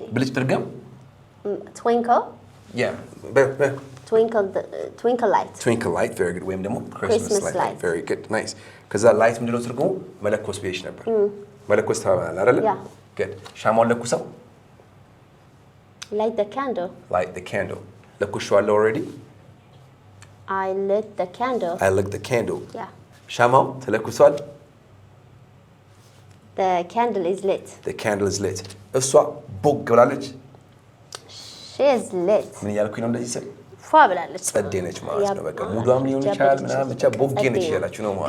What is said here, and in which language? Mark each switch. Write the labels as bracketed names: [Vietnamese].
[Amharic] ብልጭ ድርገም [English] Twinkle. yeah Twinkle light. twinkle light very good [Amharic] ወይም ደግሞ [English] Christmas light very good nice [Amharic] ከዛ ላይት ምንድነው ትርጉሙ መለኮስ ብዬሽ ነበር መለኮስ ታባላል አይደል [English] Yeah. good [Amharic] ሻማውን ለኩሰው [English] Light the candle. light the candle [Amharic] ለኩሽዋለሁ [English] already I lit the candle. I lit the candle Yeah. [Amharic] ሻማው ተለኩሷል [English] The candle is lit. the candle is lit [Amharic] እሷ ቦግ ብላለች [English] She is lit. [Amharic] ምን እያልኩኝ ነው እንደዚህ ስል ፏ ብላለች። ጸዴ ነች ማለት ነው በቃ ሙዷም ሊሆን ይችላል ምናምን ብቻ ቦጌ ነች እያላችሁ ነው ማለት